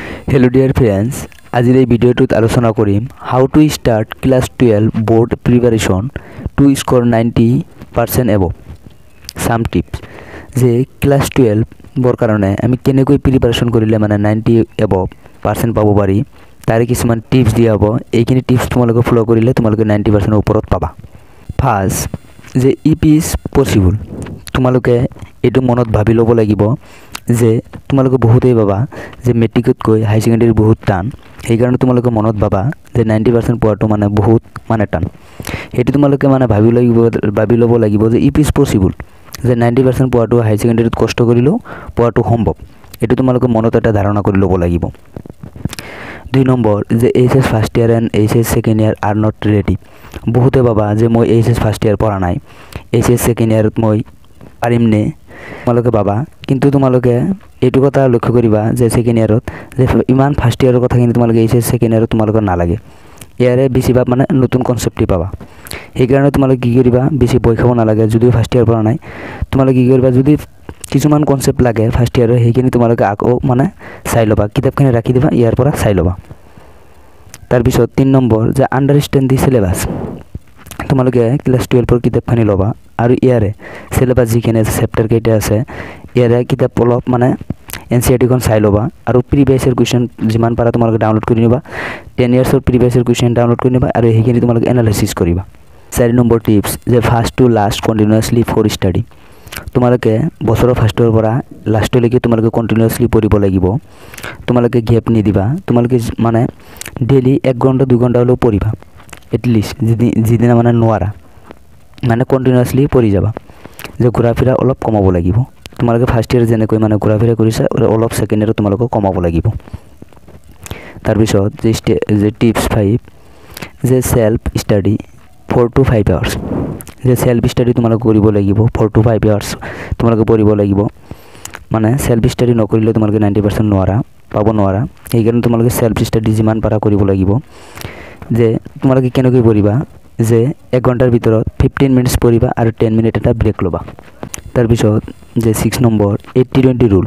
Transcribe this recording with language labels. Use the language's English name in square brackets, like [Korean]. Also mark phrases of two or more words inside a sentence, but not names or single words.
[English] Hello dear friends, [Assamese] আজিৰ এই ভিডিঅ'টোত আলোচনা কৰিম [English] how to start class 12 board preparation to score 90% above. Some tips [Assamese] যে class 12 বৰ কাৰণে আমি কেনেকৈ প্ৰিপাৰেচন কৰিলে মানে 90 above% পাব পাৰি তাৰে কিছুমান টিপস দিয়া হ'ব। এইখিনি টিপস তোমালোকে ফলো কৰিলে তোমালোকে 90% ওপৰত পাবা। ফাৰ্স্ট যে [English] it is possible, [Assamese] তোমালোকে এটো মনত ভাবি ল'ব লাগিব যে তোমালোকে বহুতেই ভাবা যে মেট্ৰিকতকৈ [English] high secondary [Assamese] বহুত টান, সেই কাৰণে তোমালোকে মনত ভাবা যে 90% পোৱাটো মানে বহুত মানে টান। হেতু তোমালোকে মানে ভাবি ল'ব লাগিব যে [English] it is possible, [Assamese] যে 90% পোৱাটো [English] high secondary [Assamese] কষ্ট কৰিলেও পোৱাটো সম্ভৱ। এটো তোমালোকে মনত এটা ধাৰণা কৰি ল'ব লাগিব। 2 নম্বৰ যে [English] HS first year and HS second year are not ready. [Assamese] বহুতে ভাবা যে মই [English] HS first year [Assamese] পড়া নাই, [English] HS second year [Assamese] মই পাৰিম নে, তোমালোকে ভাবা। কিন্তু তোমালোকে এইটো কথা লক্ষ্য কৰিবা যে [English] second year [Assamese] যে ইমান [English] first year [Assamese] কথা কিন্তু তোমালোকে [English] HS second year [Assamese] তোমালোকৰ নালাগে। ইয়াৰে বেছিভাগ মানে নতুন কনসেপ্টই পাবা। সেই কাৰণে তোমালোকে কি কৰিবা, বেছি ভয় খাব নালাগে। যদিও [English] first year [Assamese] পড়া নাই তোমালোকে কি কৰিবা, যদি কিছুমান কনসেপ্ট লাগে [English] first year [Assamese] সেইখিনি তোমালোকে আকৌ মানে চাই ল'বা, কিতাপখিনি ৰাখি দিবা, ইয়াৰ পৰা চাই ল'বা। তাৰপিছত 3 নম্বৰ যে [English] understand the syllabus. [Assamese] তোমালোকে ক্লাস 12 কিতাপখিনি ল'বা আৰু ইয়াৰে সিলেবাস যিখিনি আছে চেপ্টাৰ কেইটা আছে ইয়াৰে কিতাপ অলপ মানে এনসিআরটিখন চাই ল'বা আৰু [English] previous year question [Assamese] যিমান পাৰা তোমালোকে ডাউনলোড কৰি নিবা। 10 [English] years previous year question download [Assamese] কৰি নিবা আৰু সেইখিনি তোমালোকে এনালাইসিস কৰিবা। 4 নম্বৰ টিপস যে [English] first to last continuously for study. [Assamese] তোমালোকে বছৰৰ ফাৰ্ষ্টৰ পৰা লাষ্টলৈকে তোমালোকে কন্টিনিউয়াসলি পঢ়িব লাগিব। তোমালোকে গ্যাপ নিদিবা। তোমালোকে মানে ডেইলি 1 ঘণ্টা 2 ঘণ্টা হলেও পঢ়িবা। এটলিস্ট যিদিনা মানে নোৱাৰা মানে কন্টিনিউয়াসলি পঢ়ি যাবা। যে ঘূৰা ফিৰা অলপ কমাব লাগিব। তোমালোকে [English] first year [Assamese] যেনেকৈ মানে ঘূৰা ফিৰা কৰিছা অলপ [English] second year [Assamese] তোমালোকে কমাব লাগিব। তাৰপিছত যে [English] টিপস 5 যে self study 4 to 5 hours। [Assamese] যে [English] self study [Assamese] তোমালোকে কৰিব লাগিব [English] 4 to 5 hours [Assamese] তোমালোকে পঢ়িব লাগিব। মানে [English] self study [Assamese] নকৰিলে তোমালোকে 90% পাব নোৱাৰা। সেই কাৰণে তোমালোকে [English] self study [Assamese] যিমান পাৰা কৰিব লাগিব। যে তোমালোকে কেনেকৈ পঢ়িবা, যে 1 ঘণ্টাৰ ভিতৰত 15 মিনিটস পঢ়িবা আৰু 10 মিনিট এটা ব্ৰেক ল'বা। তাৰপিছত যে 6 নম্বৰ 80-20 ৰুল।